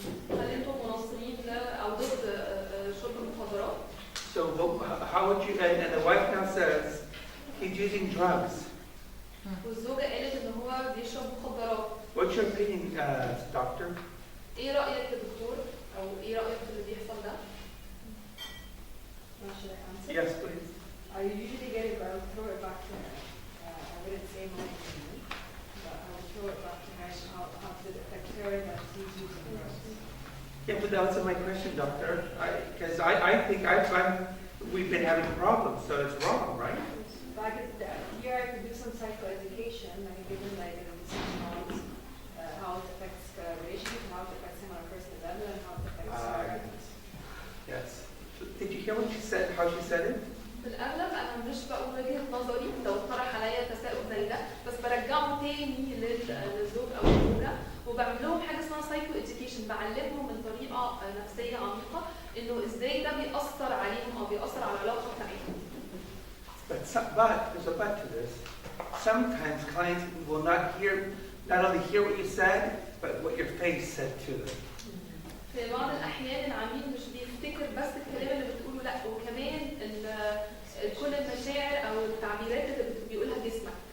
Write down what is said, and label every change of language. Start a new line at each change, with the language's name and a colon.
Arabic: هل أنتم مناصرين أو ضد شرب المخدرات؟
English: So how would you? And the wife now says he's using drugs.
Arabic: والزوجة قالت إن هو بيشرب مخدرات.
English: What's your opinion, doctor?
Arabic: إيه رأيك يا دكتور؟ أو إيه رأيك في اللي بيحصل ده؟
English: Should I answer? Yes, please. I usually get it, but I would throw it back to her. I wouldn't say my opinion, but I would throw it back to her and how does it affect her that she's using drugs. Yeah, but that wasn't my question, doctor. Because I think we've been having problems, so it's wrong, right? But here I could do some psychoeducation. I could give them like a decision on how it affects the relationship, how it affects him on a personal level, and how it affects her. Yes. Did you hear what she said? How she said it?
Arabic: بالأغلب أنا مش بقول وجهة نظري لو طرح عليا تساؤل زي ده، بس برجعه تاني للزوج أو الزوجة وبعمل لهم حاجة اسمها سايكو إديوكيشن، بعلمهم من طريقة نفسية عميقة إنه إزاي ده بيأثر عليهم أو بيأثر على العلاقة بتاعتهم.
English: But there's a but to this. Sometimes clients will not only hear what you said, but what your face said to them.
Arabic: في بعض الأحيان العميل مش بيفتكر بس الكلام اللي بتقوله، لا وكمان كل المشاعر أو التعبيرات اللي بيقولها جسمك.